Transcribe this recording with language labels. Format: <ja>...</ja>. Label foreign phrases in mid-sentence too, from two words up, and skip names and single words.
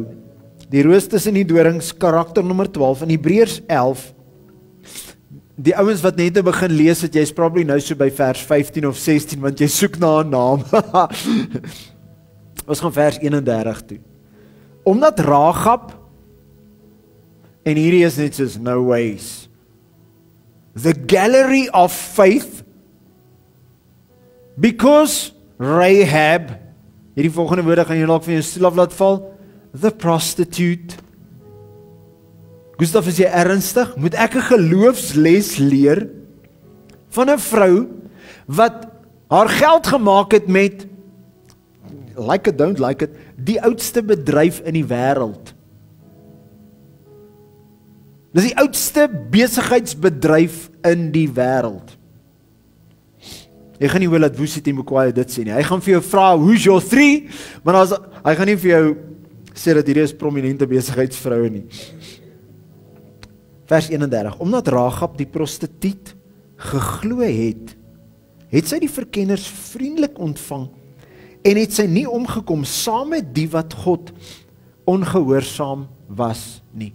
<af>Die roos tussen die dorings, karakter nommer 12 in Hebreërs 11. Die ouens wat net begin lees het, jy's probably nou so by vers 15 of 16 want jy soek na 'n naam. Ons gaan vers 31 toe. Omdat Ragab, en hierdie is net soos</af> <en>no ways, the gallery of faith, because Rahab,</en> <af>hierdie volgende woorde gaan jy dalk van jou stoel af laat val,</af> <en>the prostitute.</en> <af>Gustav, is jy ernstig? Moet ek 'n geloofsles leer van 'n vrou wat haar geld gemaak het met,</af> <en>like it, don't like it,</en> <af>die oudste bedryf in die wêreld. Dis die oudste besigheidsbedryf in die wêreld. Jy gaan nie wil dat Woesie Temokwaai dit sê nie. Hy gaan vir jou vra,</af> <en>who's your three?</en> <af>Maar hy gaan nie vir jou sê dat hierdie is prominente besigheidsvroue nie. Vers 31. Omdat Ragab die prostituut geglo het het sy die verkenners vriendelik ontvang en het sy nie omgekom saam met die wat God ongehoorsaam was nie.</af>